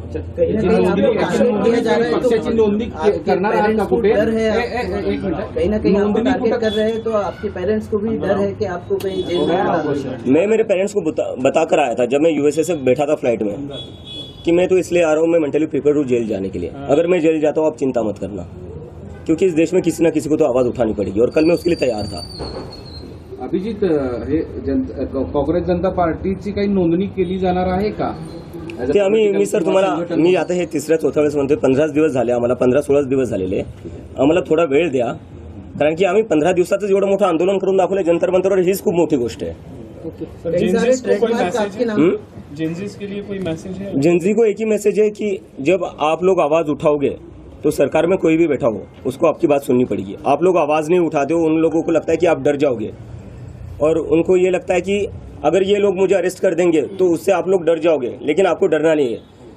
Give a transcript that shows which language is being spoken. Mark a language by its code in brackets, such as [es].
[hi] कहीं ना कहीं आपको टारगेट कर रहे हैं, तो आपके पेरेंट्स को भी डर है कि आपको कहीं जेल में? मैं मेरे पेरेंट्स को बता कर आया था जब मैं यूएसए से बैठा था फ्लाइट में कि मैं तो इसलिए आ रहा हूँ, मैं मेंटली प्रिपेयर हूँ जेल जाने के लिए। अगर मैं जेल जाता हूँ आप चिंता मत करना, क्योंकि इस देश में किसी ना किसी को तो आवाज़ उठानी पड़ेगी, और कल मैं उसके लिए तैयार था। [mr] अभिजित, हे काँग्रेस जनता पार्टीची काही नोंदणी केली जाणार आहे का? ते मी सर तुम्हाला मी आता हे 3-4 वेळेस म्हणतोय, 15 दिवस झाले आम्हाला, 15-16 दिवस झालेले. आम्हाला थोडा वेळ द्या, कारण की आम्ही 15 दिवसातच एवढं मोठं आंदोलन करून दाखवलं जंतर मंतरवर, हीच खूप मोठी गोष्ट है. [hi] सर, जेंजीज को कोई मैसेज है? जेंजीज के लिए कोई मैसेज है? जेंजी को एक ही मैसेज है कि जब आप लोग आवाज उठाओगे तो सरकार में कोई भी बैठा हो उसको आपकी बात सुननी पड़ेगी. आप लोग आवाज नहीं उठाते हो, उन लोगों को लगता है कि आप डर जाओगे, और उनको ये लगता है कि अगर ये लोग मुझे अरेस्ट कर देंगे तो उससे आप लोग डर जाओगे, लेकिन आपको डरना नहीं है.